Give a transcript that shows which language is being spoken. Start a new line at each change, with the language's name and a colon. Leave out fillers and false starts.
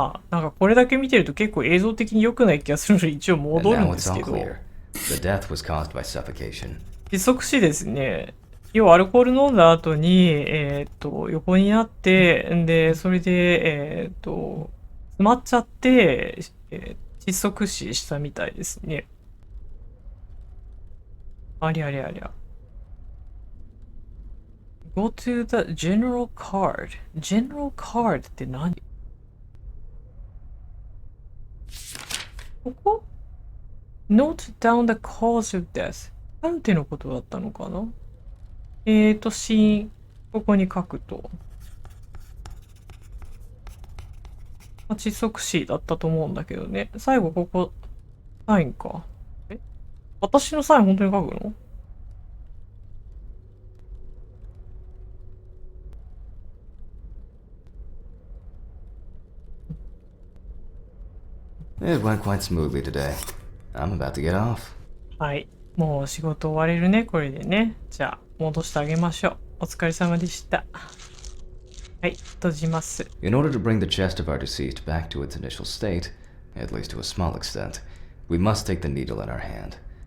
Japanese: なんかこれだけ見てると結構映像的に良くない気がするので一応
English: And
Japanese: 戻るん
English: now
Japanese: で
English: it's
Japanese: す
English: all
Japanese: けど。
English: clear. The death was caused by suffocation.
Japanese: 窒息死ですね。要はアルコール飲んだ後に、横になって、で、それで、詰まっちゃって、窒息死したみたいですね。ありゃりゃりゃ。
English: Go to the general card.
Japanese: General card って何？ここ？
English: Note down the cause of death.
Japanese: なんてのことだったのかな？死因、ここに書くと。窒息死だったと思うんだけどね。最後ここ、サインか。私のサイン本当に書くの
English: ？It went quite smoothly today. I'm about to get off.
Japanese: はい。もう仕事終われるね、これでね。じゃあ、戻してあげましょう。お疲れ様でした。はい、閉じます。
English: In order to bring the chest of our deceased back to its initial state, at least to a small extent, we must take the needle in our hand.